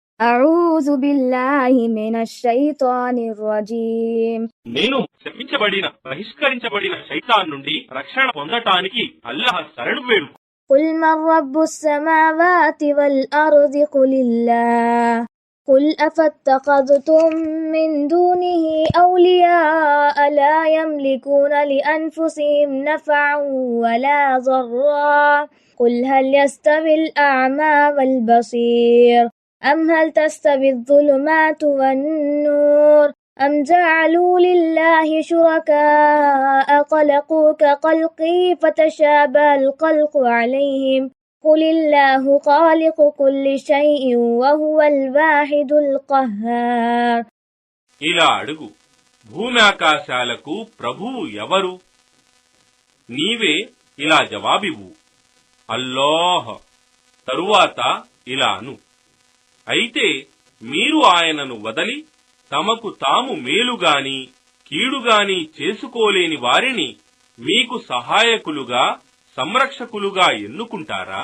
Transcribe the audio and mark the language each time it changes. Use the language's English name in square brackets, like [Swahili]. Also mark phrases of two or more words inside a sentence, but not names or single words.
[Arabic] أعوذ بالله من الشيطان الرجيم. [Telugu] నేను శపించబడిన బహిష్కరించబడిన శైతాన్ నుండి రక్షణ పొందటానికి అల్లాహ్ శరణు వేడు. [Arabic] قل من رب السماوات والأرض قل الله قل أفاتخذتم من دونه أولياء لا يملكون لأنفسهم نفعا ولا ضرا قل هل يستوي الأعمى والبصير أم هل تستوي الظلمات والنور أم جعلوا لله شركاء خلقوا كخلقه فتشابه الخلق عليهم قل الله خالق كل شيء وهو الواحد القهار. [Telugu] ఇలా అడుగు, భూమి ఆకాశాలకు ప్రభువు ఎవరు? నీవే ఇలా జవాబివ్వు, అల్లాహ్. తరువాత ఇలా అను, అయితే మీరు ఆయనను వదలి తమకు తాము మేలుగాని కీడుగాని చేసుకోలేని వారిని మీకు సహాయకులుగా సంరక్షకులుగా ఎన్నుకుంటారా?